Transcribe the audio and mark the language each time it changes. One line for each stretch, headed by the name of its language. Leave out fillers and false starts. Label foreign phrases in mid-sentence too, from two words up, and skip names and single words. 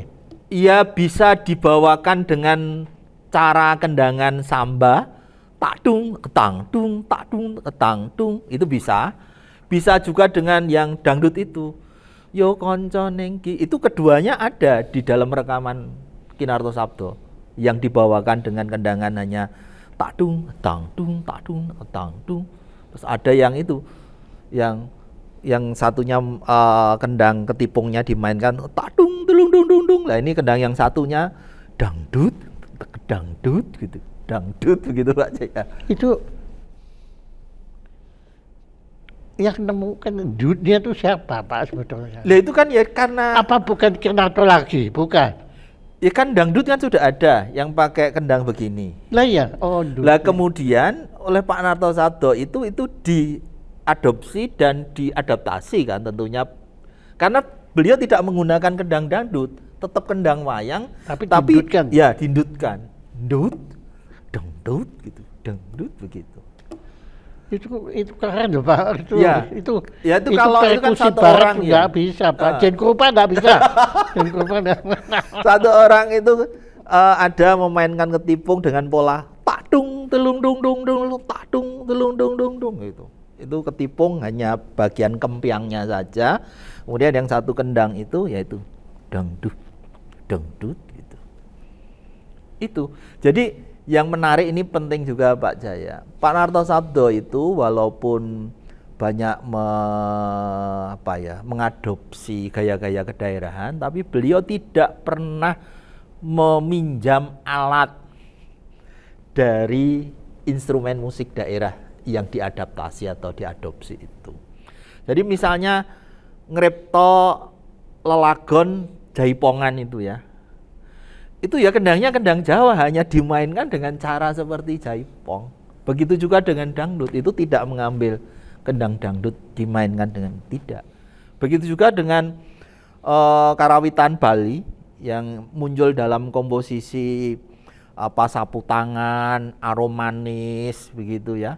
Indonesian: Ia bisa dibawakan dengan cara kendangan samba, tak dung, ketang dung, tak dung, ketang dung, itu bisa. Bisa juga dengan yang dangdut itu.
Javanese: Yo konco nengki,
Indonesian: itu keduanya ada di dalam rekaman Kinartosabdo yang dibawakan dengan kendangan hanya tak dung, ketang dung, tak dung, ketang dung. Terus ada yang itu yang satunya kendang ketipungnya dimainkan tak dung dung dung dung dung. Lah ini kendang yang satunya dangdut gitu. dangdut begitu Pak Jaya. Itu yang menemukan dunia itu siapa Pak sebetulnya? Lah itu kan ya karena Apa bukan Kirnanto lagi? Bukan. ya kan dangdut kan sudah ada yang pakai kendang begini. Lah ya, oh Lah kemudian oleh Pak Narto Sabdo itu diadopsi dan diadaptasi kan tentunya. Karena beliau tidak menggunakan kendang dangdut, tetap kendang wayang tapi dindutkan. ya dindutkan. Dut, dangdut gitu, dangdut begitu. Itu keren loh Pak. Itu kalau itu kan satu orang nggak bisa Pak. Jen Krupa nggak bisa. Jen Krupa satu orang itu ada memainkan ketipung dengan pola tak dung telung dung dung dung tak dung telung dung dung dung gitu. Itu ketipung hanya bagian kempiangnya saja. Kemudian yang satu kendang itu yaitu dangdut, dangdut gitu. Itu. Jadi yang menarik ini penting juga Pak Jaya. Pak Narto Sabdo itu walaupun banyak mengadopsi gaya-gaya kedaerahan, tapi beliau tidak pernah meminjam alat dari instrumen musik daerah yang diadaptasi atau diadopsi itu. Jadi misalnya
Javanese: ngripto lelagon
Indonesian: jaipongan itu ya. Itu ya kendangnya kendang Jawa, hanya dimainkan dengan cara seperti jaipong. Begitu juga dengan dangdut, itu tidak mengambil kendang dangdut dimainkan dengan tidak. Begitu juga dengan karawitan Bali yang muncul dalam komposisi sapu tangan, aromanis begitu ya.